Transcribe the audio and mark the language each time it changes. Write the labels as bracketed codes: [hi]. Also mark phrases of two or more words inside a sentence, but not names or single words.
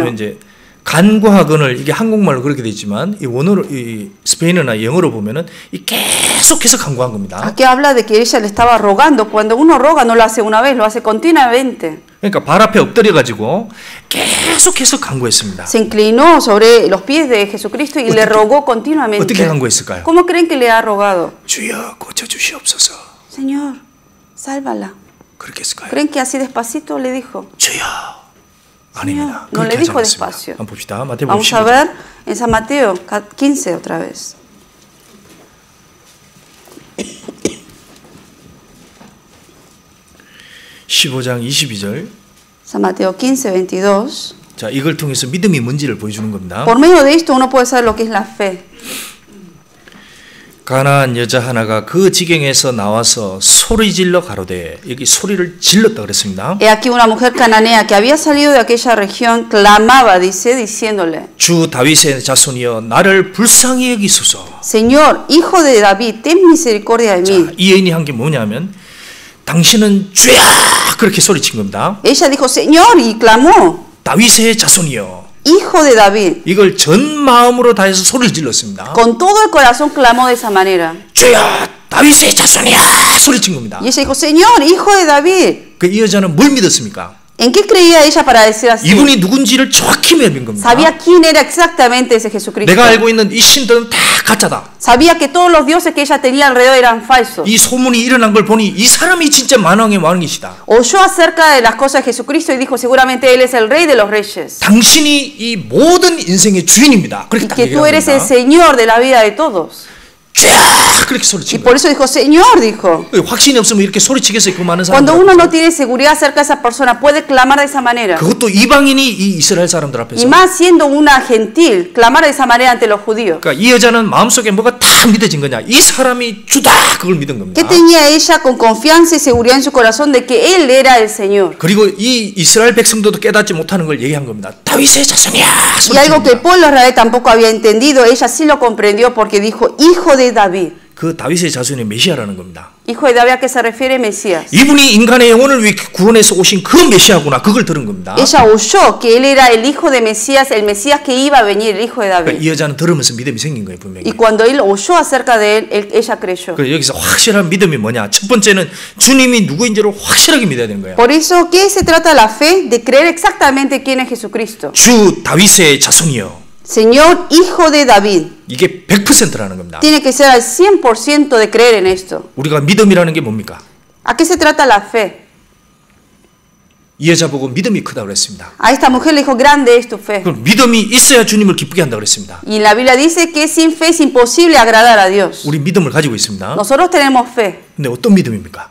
[ko] 보면 이제 간구하거늘 이게 한국말로 그렇게 돼 있지만 이 원어로 이 스페인어나 영어로 보면은 이 계속해서 간구한 겁니다. [es] Aquí habla de que ella le estaba rogando. Cuando uno roga no lo hace una vez, lo hace continuamente. [ko] 그러니까 발 앞에 엎드려 가지고 계속해서 간구했습니다. [es] Se inclinó sobre los pies de Jesucristo y le rogó continuamente. [ko] 어떻게 간구했을까요? [es] ¿Cómo creen que le ha rogado? [ko] 주여 고쳐 주시옵소서. [es] Señor, sálvala. [ko] 그렇게 했을까요? [es] ¿Creen que así despacito le dijo? [ko] 주여. 아닙니다. [es] No le [ko] 그렇게 하지 [es] dijo [ko] 않았습니다. [es] despacio. [ko] 한번 봅시다. 마태복음 [es] Vamos a [ko] 15장. [es] ver en San Mateo 15 otra vez. [ko] (15장 22절) [es] San Mateo 15:22. [ko] 자, 이걸 통해서 믿음이 뭔지를 보여주는 겁니다. [es] Por medio de esto uno puede saber lo que es la fe. [ko] 가나안 여자 하나가 그 지경에서 나와서 소리 질러 가로되, 여기 소리를 질렀다 그랬습니다. [es] He aquí una mujer cananea que había salido de aquella región clamaba, dice, diciéndole: [ko] 주 다윗의 자손이여 나를 불쌍히 여기소서. [es] Señor, hijo de David, ten misericordia de mí. [ko] 자, 이 여인이 한 게 뭐냐면 당신은 주야 그렇게 소리친 겁니다. [es] Ella dijo: Señor, y clamó: [ko] 다윗의 자손이여. [es] Hijo de David. [ko] 이걸 전 마음으로 다해서 소리를 질렀습니다. [es] Con todo el corazón clamó de esa manera. [ko] 주야 다윗의 자손이야 소리친 겁니다. [es] Y ella dijo: Señor, hijo de David. [ko] 그 이 여자는 뭘 믿었습니까? [es] ¿En qué creía ella para decir así? [ko] 이분이 누군지를 정확히 믿은 겁니다. [es] Sabía quién era exactamente ese Jesucristo. [ko] 내가 알고 있는 이 신들은 다 가짜다. [es] Sabía que todos los dioses que ella tenía alrededor eran falsos. [ko] 이 소문이 일어난 걸 보니 이 사람이 진짜 만왕의 왕이시다. [es] Oyó acerca de las cosas de Jesucristo y dijo: seguramente él es el rey de los reyes. [ko] 당신이 이 모든 인생의 주인입니다. 그렇게 [es] Y [ko] 딱 [es] que tú eres el [ko] 얘기합니다. [es] Señor de la vida de todos. [ko] 쥐야 그렇게 [es] Y [ko] 소리친 [es] por [ko] 거예요. [es] eso dijo: Señor, dijo. [ko] 확신이 없으면 이렇게 소리치겠어요? 그 많은 [es] Cuando [ko] 사람들 [es] uno [ko] 앞에서. [es] no tiene seguridad acerca de esa persona, puede clamar de esa manera. [ko] 그것도 이방인이 이 이스라엘 사람들 [es] Y [ko] 앞에서. [es] más siendo una gentil, clamar de esa manera ante los judíos. [ko] 그러니까 이 여자는 마음속에 뭐가 다 믿어진 거냐? 이 사람이 주다 그걸 믿은 겁니다. [es] ¿Qué tenía ella con confianza y seguridad en su corazón de que él era el Señor? [ko] 그리고 이 이스라엘 백성들도 깨닫지 못하는 걸 얘기한 겁니다. 다윗의 자손이야. [es] Y algo que el [ko] 소리칩니다. [es] pueblo de Israel tampoco había entendido, ella sí lo comprendió porque dijo: hijo de David. [ko] 그 다윗의 자손이 메시아라는 겁니다. [es] Hijo de David, ¿a qué se refiere Mesías? [ko] 이분이 인간의 영혼을 위해 구원해서 오신 그 메시아구나. 그걸 들은 겁니다. [es] Ella oyó que él era el hijo de Mesías, el Mesías que iba a venir, el hijo de [ko] 그러니까 [es] David. [ko] 이 여자는 들으면서 믿음이 생긴 거예요, 분명히. [es] Y cuando él oyó acerca de él, ella creyó. [ko] 그래서 여기서 확실한 믿음이 뭐냐? 첫 번째는 주님이 누구인지를 확실하게 믿어야 되는 거예요. [es] Por eso, ¿qué se trata la fe? De creer exactamente quién es Jesucristo. [ko] 주 다윗의 자손이요. [es] Señor, hijo de David. [ko] 이게 100%라는 겁니다. [es] Tiene que ser al 100% de creer en esto. [ko] 우리가 믿음이라는 게 뭡니까? [es] ¿A qué se trata la fe? [ko] 이 여자 보고 믿음이 크다고 그랬습니다. [es] A esta mujer le dijo: grande es tu fe. [ko] 그럼 믿음이 있어야 주님을 기쁘게 한다고 그랬습니다. [es] Y la Biblia dice que sin fe es imposible agradar a Dios. [ko] 우리 믿음을 가지고 있습니다. [es] Nosotros tenemos fe. [ko] 근데 어떤 믿음입니까?